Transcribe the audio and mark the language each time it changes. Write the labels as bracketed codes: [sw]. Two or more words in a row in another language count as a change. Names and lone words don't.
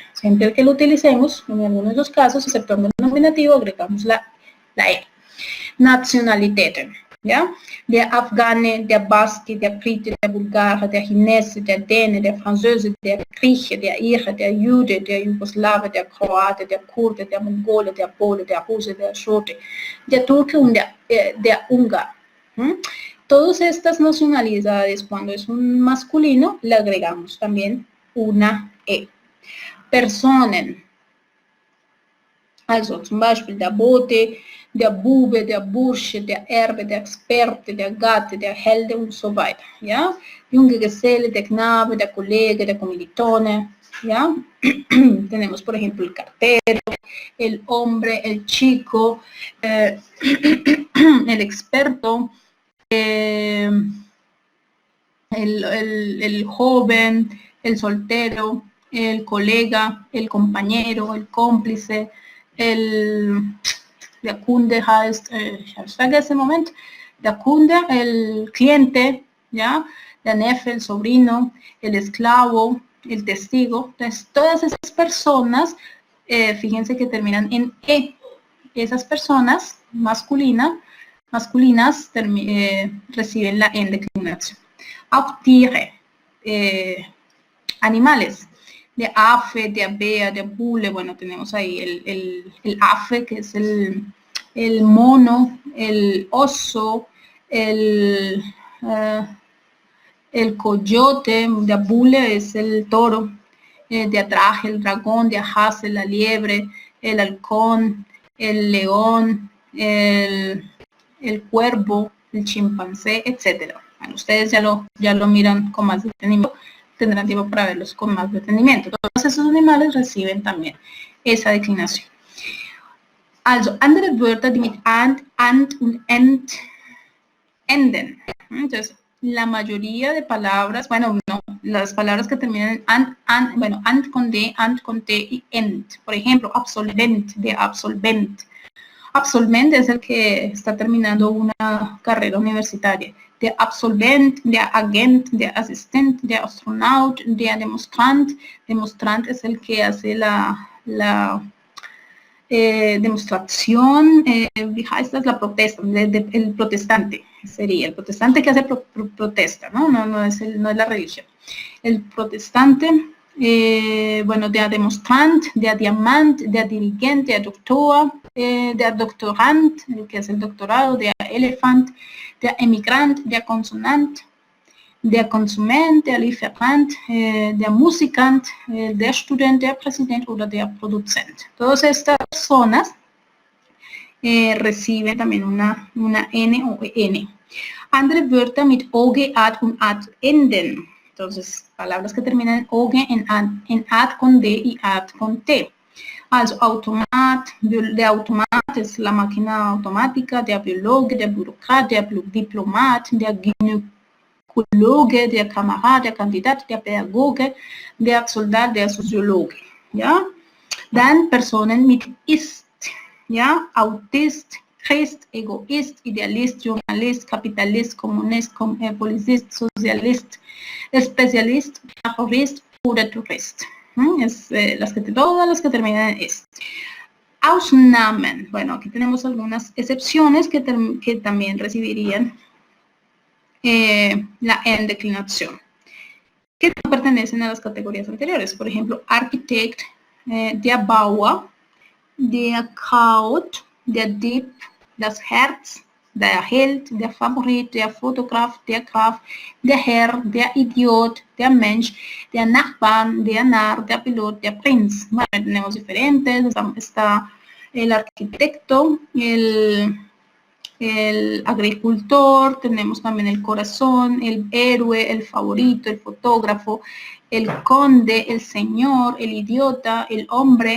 [es] Siempre que lo utilicemos, en algunos de los casos, exceptuando el nominativo, agregamos la E. [de] Nationalitäten, ja? Der Afghane, der Baske, der Brite, der Bulgare, der Chinese, der Däne, der Französe, der Grieche, der Ire, der Jude, der Jugoslawe, der Kroate, der Kurde, der Mongole, der Pole, der Russe, der Schote, der Turque und der Ungar. [es] Todas estas nacionalidades, cuando es un masculino, le agregamos también una E. [de] Personen, also zum Beispiel der Bote, der Bube, der Bursche, der Erbe, der Experte, der Gatte, der Helde und so weiter. Ja? Junge Geselle, der Knabe, der Kollege, der Kommilitone. [es] ¿ya? Tenemos, por ejemplo, el cartero, el hombre, el chico, el experto, el joven, el soltero, el colega, el compañero, el cómplice, [de] der Kunde heißt, ich habe es vergessen im Moment, der Kunde, [es] el cliente, ¿ya? [de] Der Neffe, [es] el sobrino, el esclavo, el testigo. Entonces, todas esas personas, fíjense que terminan en E. Esas personas masculinas reciben la en declinación. [de] Auch Tiere, [es] animales, [de] der Affe, der Bär, der Bule, [es] bueno, tenemos ahí el Affe, que es el mono, el oso, el coyote, [de] der Bule [es] es el toro, [de] der Drache, [es] el dragón, [de] der Hase, [es] la liebre, el halcón, el león, el cuervo, el chimpancé, etc. Bueno, ustedes ya lo miran con más detenimiento, tendrán tiempo para verlos con más detenimiento. Todos esos animales reciben también esa declinación. [de] Also, andere Wörter, die mit and und end enden. [es] Entonces, la mayoría de palabras, bueno, no, las palabras que terminan en and con D, and con T y end. Por ejemplo, absolvent, de absolvent. Absolvent es el que está terminando una carrera universitaria. [de] Der Absolvent, der Agent, der Assistent, der Astronaut, der Demonstrant. [es] Demonstrant es el que hace la demostración, [de] wie heißt das? [es] La protesta, el protestante sería, el protestante que hace protesta, ¿no? No es la religión. El protestante, bueno, [de] der Demonstrant, der Diamant, der Dirigent, der Doktor, der Doktorand, [es] el que hace el doctorado, [de] der Elefant, der Emigrant, der Konsonant, der Konsument, der Lieferant, der Musikant, der Student, der Präsident oder der Produzent. [es] Todas estas personas reciben también una N o N. [de] Andere Wörter mit OG, AD und AD enden. [es] Entonces, palabras que terminan en OG, en AD con D y AD con T. [de] Also Automat, der Automat ist [es] la máquina automática, [de] der Biologe, der Bürokrat, der Diplomat, der Gynäkologe, der Kamerad, der Kandidat, der Pädagoge, der Soldat, der Soziologe. Ja? Dann Personen mit ist, ja? Autist, Christ, Egoist, Idealist, Journalist, Kapitalist, Kommunist, Polizist, Sozialist, Spezialist, Terrorist oder Tourist. [es] Todas las que terminan en est. [de] Ausnahmen. [es] Bueno, aquí tenemos algunas excepciones que también recibirían la en declinación, que no pertenecen a las categorías anteriores. Por ejemplo, [de] Architekt, der Bauer, der Kraut, der Dieb, das Herz, der Held, der Favorit, der Fotograf, der Graf, der Herr, der Idiot, der Mensch, der Nachbar, der Narr, der Pilot, der Prinz. [es] Bueno, tenemos diferentes, está el arquitecto, el agricultor, tenemos también el corazón, el héroe, el favorito, el fotógrafo, el conde, el señor, el idiota, el hombre.